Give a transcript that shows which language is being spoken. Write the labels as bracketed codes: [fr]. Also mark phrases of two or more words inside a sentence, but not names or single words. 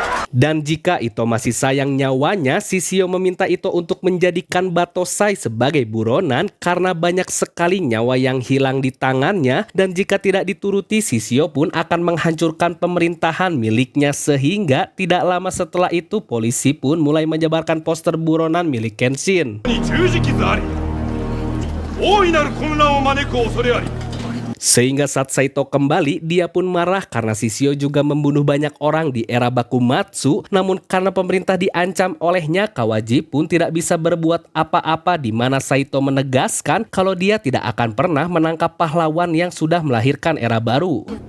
[id] Dan jika Ito masih sayang nyawanya, Shishio meminta Ito untuk menjadikan Batosai sebagai buronan karena banyak sekali nyawa yang hilang di tangannya, dan jika tidak dituruti, Shishio pun akan menghancurkan pemerintahan miliknya, sehingga tidak lama setelah itu polisi pun mulai menyebarkan poster buronan milik Kenshin. [ja] に十字傷あり大いなる混乱を招く恐れあり [id] Sehingga saat Saito kembali, dia pun marah karena Shishio juga membunuh banyak orang di era Bakumatsu. Namun karena pemerintah diancam olehnya, Kawaji pun tidak bisa berbuat apa-apa, di mana Saito menegaskan kalau dia tidak akan pernah menangkap pahlawan yang sudah melahirkan era baru.